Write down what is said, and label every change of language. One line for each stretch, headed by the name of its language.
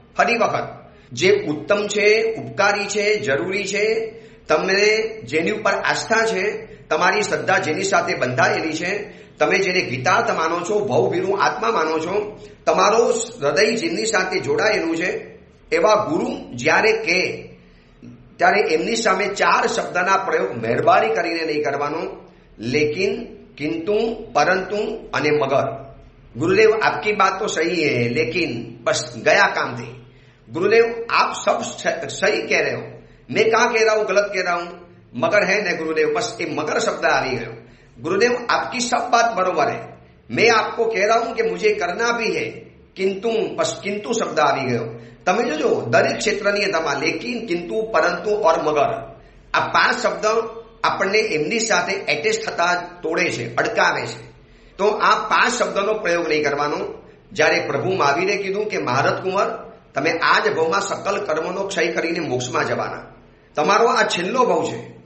Gujarati: ફરી વખત જે ઉત્તમ છે, ઉપકારી છે, જરૂરી છે, તમને જેની ઉપર આસ્થા છે, તમારી શ્રદ્ધા જેની સાથે બંધાયેલી છે, તમે જેને ગીતાર્થ માનો છો, ભવભીરું આત્મા માનો છો, તમારો હૃદય જેની સાથે જોડાયેલું છે, એવા ગુરુ જ્યારે કે ત્યારે એમની સામે 4 શબ્દના પ્રયોગ મહેરબાની કરીને નહીં કરવાનો. લેકિન, કિંતુ, પરંતુ અને મગર
Hindi: गुरुदेव आपकी बात तो सही है, लेकिन बस गया काम थे। गुरुदेव आप सब सही कह रहे हो, मैं कहाँ कह रहा हूं गलत कह रहा हूं, मगर है न गुरुदेव, बस ये मगर शब्द आ रही है। गुरुदेव आपकी सब बात बरोबर है, मैं आपको कह रहा हूं कि मुझे करना भी है, किंतु बस किंतु शब्द આવી ગયો।
Gujarati: તમે જોજો દરેક ક્ષેત્રની અંદરમાં લેકિન, કિંતુ, પરંતુ और મગર, આ 5 શબ્દ આપણને એમની સાથે એટેચ થતા તોડે છે, અડકાવે છે। તો આ 5 શબ્દનો પ્રયોગ નહીં કરવાનો। જ્યારે પ્રભુ મહાવીરે કીધું કે મહારથ કુંવર તમે આ જ ભવમાં સકલ કર્મનો ક્ષય કરીને મોક્ષમાં જવાના, તમારો આ છેલ્લો ભવ છે।